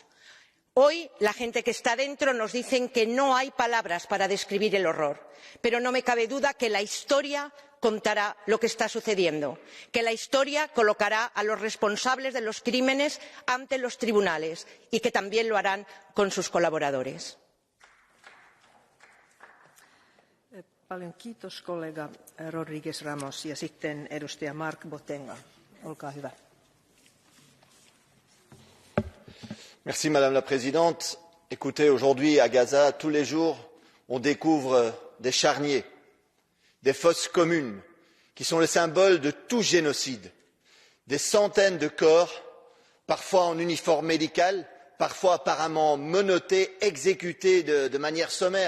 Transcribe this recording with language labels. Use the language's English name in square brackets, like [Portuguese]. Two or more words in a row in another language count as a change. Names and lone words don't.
[Spanish] Hoy la gente que está dentro nos dice que no hay palabras para describir el horror, pero no me cabe duda que la historia contará lo que está sucediendo, que la historia colocará a los responsables de los crímenes ante los tribunales y que también lo harán con sus colaboradores. [Finnish] Paljon kiitos kollega Rodriguez Ramos ja sitten edustaja Mark Botenga. Olkaa hyvä. [French] Merci Madame la Présidente. Écoutez, aujourd'hui à Gaza, tous les jours, on découvre des charniers, des fosses communes, qui sont le symbole de tout génocide. Des centaines de corps, parfois en uniforme médical, parfois apparemment menottés, exécutés de manière sommaire.